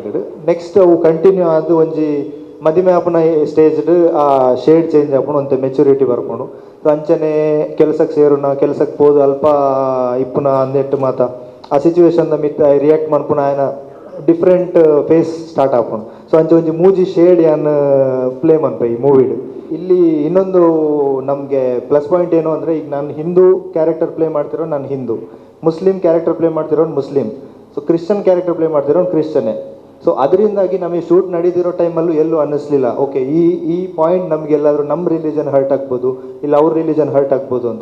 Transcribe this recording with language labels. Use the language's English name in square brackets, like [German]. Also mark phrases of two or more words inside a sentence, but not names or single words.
[Tulu] ನೆಕ್ಸ್ಟ್ ಅವು ಕಂಟಿನ್ಯೂ ಆದು ಒಂಜಿ ಮದಿಮೆ ಆಪುನ ಸ್ಟೇಜ್ಡ್ ಆ [English] shade change [Tulu] ಆಪುಣ ಒಂತೆ ಮೆಚುರಿಟಿ ಬರ್ಪುಣು. ಅಂಚನೆ ಕೆಲಸಕ್ಕೆ ಸೇರುನ ಕೆಲಸಕ್ಕೆ ಹೋದು ಅಲ್ಪ ಇಪ್ಪುನ ಅಂದೆಟ್ಟು ಮಾತ ಆ ಸಿಚುವೇಶನ್ ಮಿತ್ ರಿಯಾಕ್ಟ್ ಮಾಡ್ಪುಣ ಆಯ್ನ [English] different phase start [Tulu] ಆಪುಣು. ಸೊ ಅಂಚೆ ಒಂಜಿ ಮೂಜಿ ಶೇಡ್ ಯಾನ್ ಪ್ಲೇ ಮನ್ಪ ಈ ಮೂವಿಡ್. [Kannada] ಇಲ್ಲಿ ಇನ್ನೊಂದು ನಮಗೆ [English] plus point [Kannada] ಏನು ಅಂದರೆ, ಈಗ ನಾನು ಹಿಂದೂ [English] character play [Kannada] ಮಾಡ್ತಿರೋ ನಾನು ಹಿಂದೂ, ಮುಸ್ಲಿಂ [English] character play [Kannada] ಮಾಡ್ತಿರೋನು ಮುಸ್ಲಿಂ, ಸೊ ಕ್ರಿಶ್ಚಿಯನ್ [English] character play [Kannada] ಮಾಡ್ತಿರೋನು ಕ್ರಿಶ್ಚಿಯನ್ನೇ. ಸೊ ಅದರಿಂದಾಗಿ ನಮಗೆ ಶೂಟ್ ನಡೀತಿರೋ ಟೈಮಲ್ಲೂ ಎಲ್ಲೂ ಅನ್ನಿಸ್ಲಿಲ್ಲ ಓಕೆ ಈ ಪಾಯಿಂಟ್ ನಮಗೆಲ್ಲಾದರೂ ನಮ್ಮ [English] religion hurt [Kannada] ಆಗ್ಬೋದು, ಇಲ್ಲ ಅವ್ರ [English] religion hurt [Kannada] ಆಗ್ಬೋದು ಅಂತ.